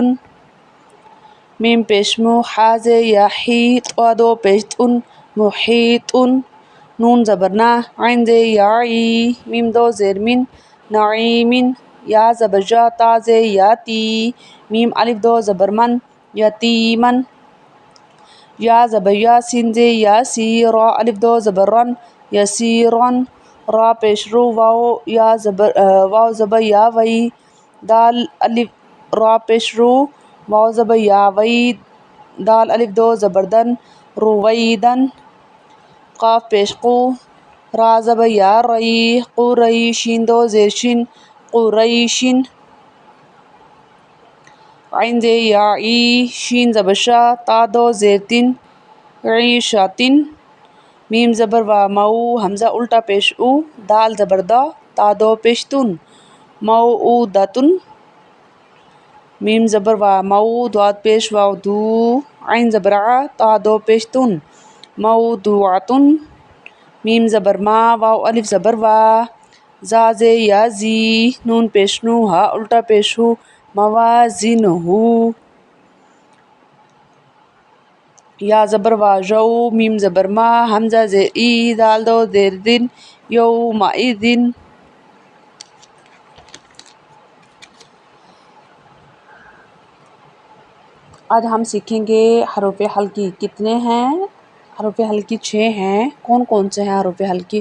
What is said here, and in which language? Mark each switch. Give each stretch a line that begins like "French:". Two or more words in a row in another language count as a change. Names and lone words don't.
Urdu: میم پیش مو حا زے یا حی طوا دو پیش تن محیطن. نون زبر نا عین زے یا عی میم دو زیر من نعیمن. یا زبر جا تا زے یا تی میم الف دو زبر من یتیمن. یا زبر یا سین زی یاسی، را الف دو زبر رن یسیرن، را پیش رو واو یا زبر واو زبر یا وئی، دال الف را پیش رو واو زبر یا وئی، دال الف دو زبردن رویدن، قاف پیش قو را زبر یا رئی قرئی، شین دو زیر شین قریشن، عین زی یا ای، شین زبر شا، تا دو زیر تین عیشاتن، میم زبر و مؤ، حمزہ الٹا پیش او، دال زبر دا، تا دو پیش تن موعودتن، میم زبر و مؤ، داد پیش واو دو، عین زبر ع، تا دو پیش تن موضوعتن، میم زبر ما، واو الف زبر وا، زا زے یا زی، نون پیش نو، ہا الٹا پیش ہو موازینہ، یا زبر وا جو، میم زبر ما، حمزہ زیر ای، دال دو زیر دن یومئذن. آج ہم سیکھیں گے حروف حلقی کتنے ہیں. حروف حلقی 6 ہیں. کون کون سے ہیں حروف حلقی؟